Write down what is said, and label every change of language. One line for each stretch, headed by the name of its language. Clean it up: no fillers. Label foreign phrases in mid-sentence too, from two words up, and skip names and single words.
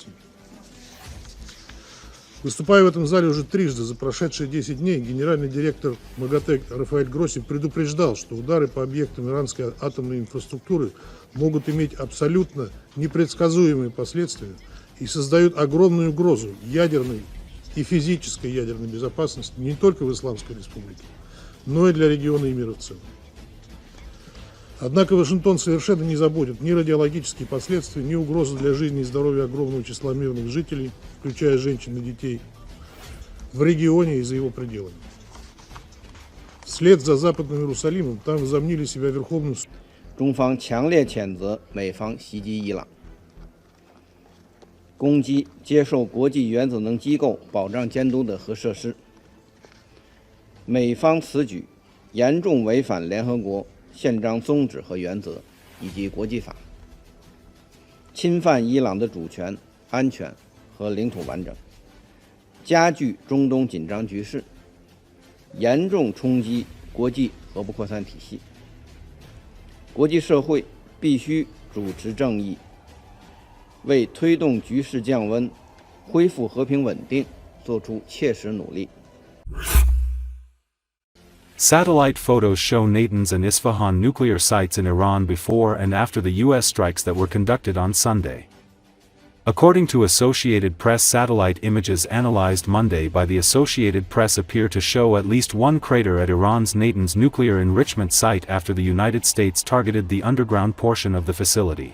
Russian: Выступая в этом зале уже трижды за прошедшие 10 дней, генеральный директор МАГАТЭ Рафаэль Гросси предупреждал, что удары по объектам иранской атомной инфраструктуры могут иметь абсолютно непредсказуемые последствия и создают огромную угрозу ядерной и физической ядерной безопасности не только в Исламской Республике, но и для региона и мира в целом. Однако Вашингтон совершенно не заботит ни радиологические последствия, ни угрозы для жизни и здоровья огромного числа мирных жителей, включая женщин и детей, в регионе и за его пределами. Вслед за Западным Иерусалимом там возомнили себя верховным.
Chinese: 中方强烈谴责美方袭击伊朗，攻击接受国际原子能机构保障监督的核设施。美方此举严重违反联合国宪章宗旨和原则以及国际法，侵犯伊朗的主权、安全和领土完整，加剧中东紧张局势，严重冲击国际核不扩散体系。国际社会必须主持正义，为推动局势降温、恢复和平稳定做出切实努力。
English: Satellite photos show Natanz and Isfahan nuclear sites in Iran before and after the U.S. strikes that were conducted on Sunday. According to Associated Press, satellite images analyzed Monday by the Associated Press appear to show at least one crater at Iran's Natanz nuclear enrichment site after the United States targeted the underground portion of the facility.